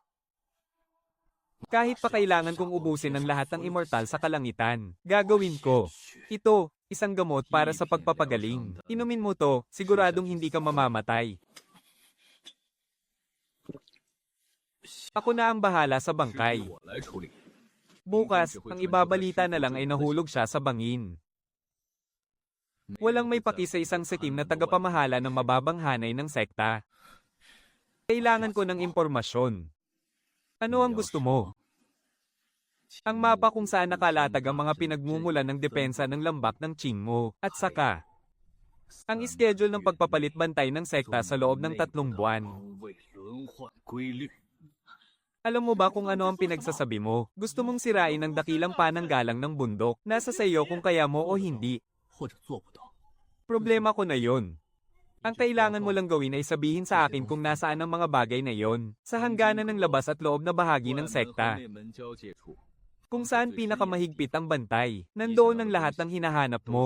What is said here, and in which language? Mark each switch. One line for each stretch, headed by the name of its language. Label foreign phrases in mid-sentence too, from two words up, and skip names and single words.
Filipino: Kahit pa kailangan kong ubusin ang lahat ng immortal sa kalangitan, gagawin ko. Ito, isang gamot para sa pagpapagaling. Inumin mo to, siguradong hindi ka mamamatay. Ako na ang bahala sa bangkay.
Chinese: 我来处理。
Filipino: Bukas, ang ibabalita na lang ay nahulog siya sa bangin. Walang may paki sa isang sikim na tagapamahala ng mababang hanay ng sekta. Kailangan ko ng impormasyon. Ano ang gusto mo? Ang mapa kung saan nakalatag ang mga pinagmumulan ng depensa ng lambak ng Qingmo, at saka, ang schedule ng pagpapalit bantay ng sekta sa loob ng 3 buwan.
Chinese: 为轮换规律。
Filipino: Alam mo ba kung ano ang pinagsasabi mo? Gusto mong sirain ang dakilang pananggalang ng bundok. Nasa sa iyo kung kaya mo o hindi.
Chinese: 或者做不到。
Filipino: Problema ko na yon. Ang kailangan mo lang gawin ay sabihin sa akin kung nasaan ang mga bagay na yon. Sa hangganan ng labas at loob na bahagi ng sekta.
Chinese: 内门交界处
Filipino: Kung saan pinakamahigpit ang bantay. Nandoon ang lahat ng hinahanap mo.